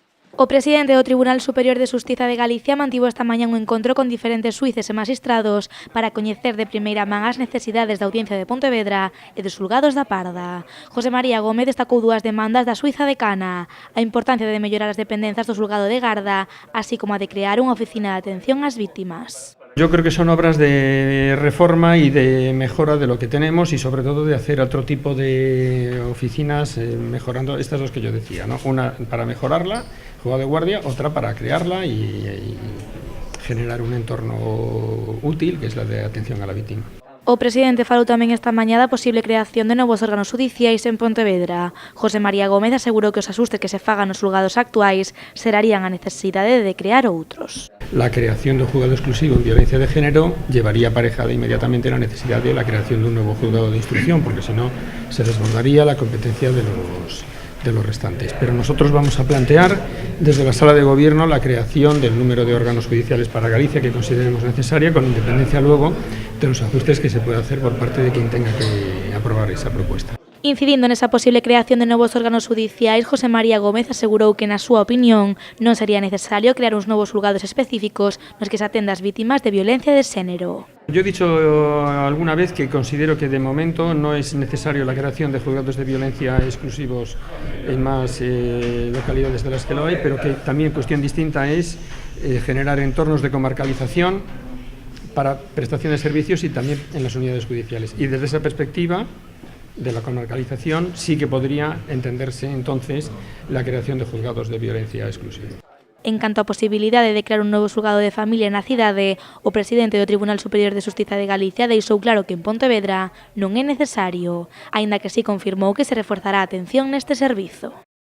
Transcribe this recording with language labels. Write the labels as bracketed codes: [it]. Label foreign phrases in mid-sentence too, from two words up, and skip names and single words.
[gl] O presidente do Tribunal Superior de Xustiza de Galicia mantivo esta mañá un encontro con diferentes xuíces e magistrados para coñecer de primeira man as necesidades da Audiencia de Pontevedra e dos xulgados da Parda. José María Gómez destacou dúas demandas da xuíza de Cana: a importancia de mellorar as dependenzas do xulgado de Garda, así como a de crear unha oficina de atención ás víctimas. [es] Yo creo que son obras de reforma y de mejora de lo que tenemos y sobre todo de hacer otro tipo de oficinas mejorando estas dos que yo decía, ¿no? Una para mejorarla, juzgado de guardia, otra para crearla y generar un entorno útil, que es la de atención a la víctima. [gl] O presidente falou tamén esta mañá da posible creación de novos órganos judiciais en Pontevedra. José María Gómez asegurou que os axustes que se fagan nos xulgados actuais serarían a necesidade de crear outros. [es] La creación de un juzgado exclusivo en violencia de género llevaría aparejada inmediatamente la necesidad de la creación de un nuevo juzgado de instrucción, porque si no se desbordaría la competencia de los restantes. Pero nosotros vamos a plantear desde la Sala de Gobierno la creación del número de órganos judiciales para Galicia que consideremos necesaria, con independencia luego de los ajustes que se pueda hacer por parte de quien tenga que aprobar esa propuesta. [gl] Incidindo nesa posible creación de novos órganos judiciais, José María Gómez asegurou que, na súa opinión, non sería necesario crear uns novos xulgados específicos nos que se atenda ás vítimas de violencia de xénero. [es] Yo he dicho alguna vez que considero que de momento no es necesario la creación de juzgados de violencia exclusivos en más localidades de las que lo hay, pero que también cuestión distinta es generar entornos de comarcalización para prestación de servicios y también en las unidades judiciales. Y desde esa perspectiva de la comarcalización sí que podría entenderse entonces la creación de juzgados de violencia exclusiva. [gl] En canto á posibilidade de crear un novo xulgado de familia na cidade, o presidente do Tribunal Superior de Xustiza de Galicia deixou claro que en Pontevedra non é necesario, aínda que sí confirmou que se reforzará a atención neste servizo.